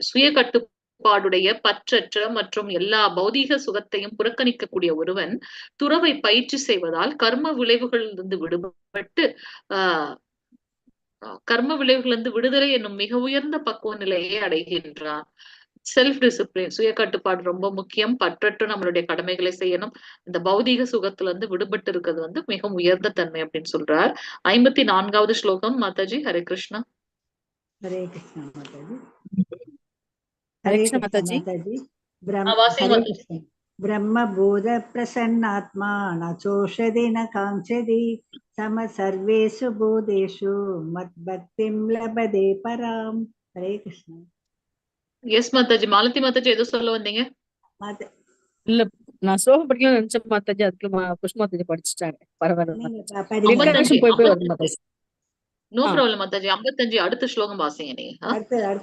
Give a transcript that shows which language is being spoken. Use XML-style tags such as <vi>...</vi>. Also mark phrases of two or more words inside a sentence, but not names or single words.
<ta>சுய கட்டுப்பாடுடைய பற்றற்ற மற்றும் எல்லா பௌதீக சுகத்தையும் புறக்கணிக்கக்கூடிய ஒருவன் துறவை பயிற்சி செய்வதால் கர்ம விளைவுகளிலிருந்து விடுபட்டு கர்ம விளைவுகளிலிருந்து விடுதலை என்னும் மிக உயர்ந்த பக்குவ நிலையை அடைகின்றான்.</ta> <en>self discipline,</en> <ta>சுய கட்டுப்பாடு ரொம்ப முக்கியம். பற்றற்று நம்மளுடைய கடமைகளை செய்யணும். இந்த பௌதீக சுகத்துல இருந்து விடுபட்டு இருக்கிறது வந்து மிக உயர்ந்த தன்மை அப்படின்னு சொல்றார். 54வது ஸ்லோகம் மாதாஜி. ஹரே கிருஷ்ணா.</ta> <hi>हरे कृष्ण माता जी। हरे हरे कृष्ण कृष्ण माता जी। माता जी। ब्रह्म</hi> <ta>வாசிங்க</ta> <hi>हरे</hi> <ta>மாதாஜி.</ta> <hi>कृष्ण।</hi> <sa>ब्रह्मबोध प्रसन्नात्मा न चोषति न कांक्षति सम सर्वेषु भूतेषु मद्भक्तिं लभते पराम।</sa> <hi>हरे कृष्ण</hi> <ta>எஸ் மாதாஜி. மாலதி மாதாஜி ஏதோ சொல்ல வந்தீங்க?</ta> <hi>माता</hi> <ta>இல்ல நான் ஸ்லோகம் படிக்கணும்னு நினைச்சேன் மாதாஜி, அதுக்கு புஷ்ப மாதாஜி படிச்சுட்டாங்க. பரவாயில்ல நீங்க மாதாஜி. படிங்க 55 இன்டர்நேஷன் போய் வருது 55 மாதாஜி. நோ ஆ ப்ராப்ளம் மாதாஜி. 55 அடுத்த ஸ்லோகம் வாசிங்க நீங்க. அடுத்து</ta>